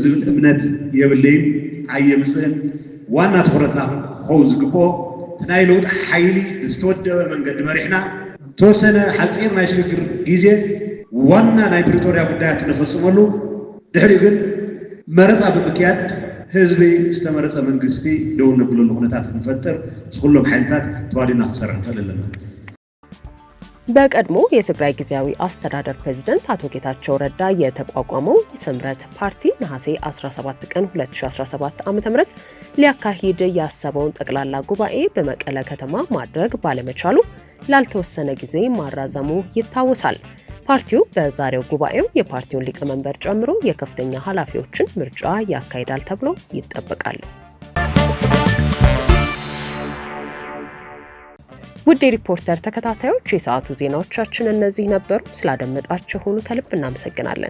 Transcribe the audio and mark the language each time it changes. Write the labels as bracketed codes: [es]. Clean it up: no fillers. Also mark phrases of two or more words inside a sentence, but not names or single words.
[ti] ዝብል እምነት የብለይን ኣየምፅእን። ዋና ትኩረትና ክኸውን ዝግብኦ ናይ ለውጢ ሓይሊ ብዝተወደበ መንገዲ መሪሕና ተወሰነ ሓፂር ናይ ሽግግር ጊዜ ዋና ናይ ፕሪቶሪያ ጉዳያት ነፈፅመሉ ድሕሪ ግን መረፃ ብምክያድ ህዝቢ ዝተመረፀ መንግስቲ ደው ነብለሉ ኩነታት ክንፈጥር ዝኩሎም ሓይልታት ተዋዲና ክሰርሕ ንኽእል ኣለና። [am] በቀድሞ የትግራይ ጊዜያዊ አስተዳደር ፕሬዝዳንት አቶ ጌታቸው ረዳ የተቋቋመው ስምረት ፓርቲ ነሐሴ 17 ቀን 2017 ዓ.ም ሊያካሂድ ያሰበውን ጠቅላላ ጉባኤ በመቀለ ከተማ ማድረግ ባለመቻሉ ላልተወሰነ ጊዜ ማራዘሙ ይታወሳል። ፓርቲው በዛሬው ጉባኤው የፓርቲውን ሊቀመንበር ጨምሮ የከፍተኛ ኃላፊዎችን ምርጫ ያካሂዳል ተብሎ ይጠበቃል። ውድ ሪፖርተር ተከታታዮች የሰዓቱ ዜናዎቻችን እነዚህ ነበሩ። ስላደመጣችሁን ከልብ እናመሰግናለን።